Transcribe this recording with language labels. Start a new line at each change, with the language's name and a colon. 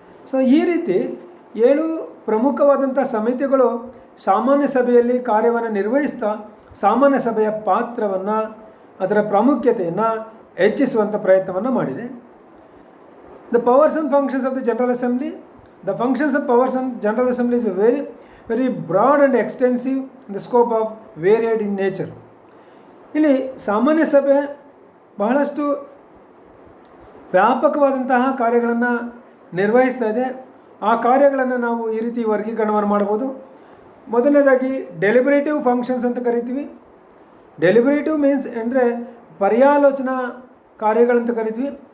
Kannada: So ಈ ರೀತಿ 7 ಪ್ರಮುಖವಾದಂಥ ಸಮಿತಿಗಳು ಸಾಮಾನ್ಯ ಸಭೆಯಲ್ಲಿ ಕಾರ್ಯವನ್ನು ನಿರ್ವಹಿಸ್ತಾ ಸಾಮಾನ್ಯ ಸಭೆಯ ಪಾತ್ರವನ್ನು, ಅದರ ಪ್ರಾಮುಖ್ಯತೆಯನ್ನು ಹೆಚ್ಚಿಸುವಂಥ ಪ್ರಯತ್ನವನ್ನು ಮಾಡಿದೆ.
English: The powers and functions of the General Assembly. The functions of powers and General Assembly is very broad and extensive in the scope of varied in nature.
Kannada: ಇಲ್ಲಿ ಸಾಮಾನ್ಯ ಸಭೆ ಬಹಳಷ್ಟು ವ್ಯಾಪಕವಾದಂತಹ ಕಾರ್ಯಗಳನ್ನು ನಿರ್ವಹಿಸ್ತಾ ಇದೆ. ಆ ಕಾರ್ಯಗಳನ್ನು ನಾವು ಈ ರೀತಿ ವರ್ಗೀಕರಣವನ್ನು ಮಾಡ್ಬೋದು. ಮೊದಲನೇದಾಗಿ ಡೆಲಿಬರೇಟಿವ್ ಫಂಕ್ಷನ್ಸ್ ಅಂತ ಕರಿತೀವಿ.
English: deliberative means
Kannada: ಅಂದರೆ ಪರ್ಯಾಲೋಚನಾ ಕಾರ್ಯಗಳಂತ ಕರಿತೀವಿ.